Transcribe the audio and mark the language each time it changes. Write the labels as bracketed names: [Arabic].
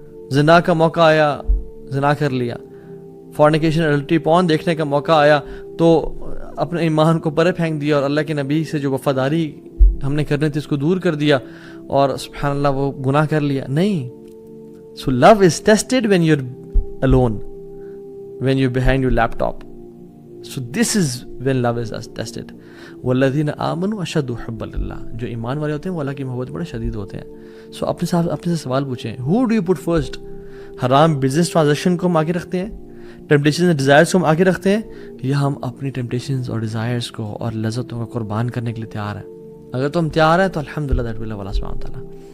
[Urdu] زنا کا موقع آیا, زنا کر لیا. [English] fornication adultery porn [Urdu] دیکھنے کا موقع آیا تو اپنے ایمان کو پرے پھینک دیا, اور اللہ کے نبی سے جو وفاداری ہم نے کرنی تھی اس کو دور کر دیا, اور سبحان اللہ وہ گناہ کر لیا. نہیں. [English] So love is tested when you are alone, when you're behind your laptop. So this is when love is tested. [Arabic] والذین آمنوا اشد حبا للہ, [Urdu] جو ایمان والے ہوتے ہیں وہ اللہ کی محبت بڑے شدید ہوتے ہیں. سو اپنے سے سوال پوچھیں, [English] who do you put first? [Urdu] حرام بزنس ٹرانزیکشن کو ہم آگے رکھتے ہیں, [English] temptations and desires [Urdu] کو ہم آگے رکھتے ہیں, یا ہم اپنی ٹیمپٹیشنز اور ڈیزائرز کو اور لذتوں کو قربان کرنے کے لیے تیار ہیں؟ اگر تو ہم تیار ہیں تو الحمدللہ [English] that will [Urdu] اللہ سبحانہ وتعالیٰ.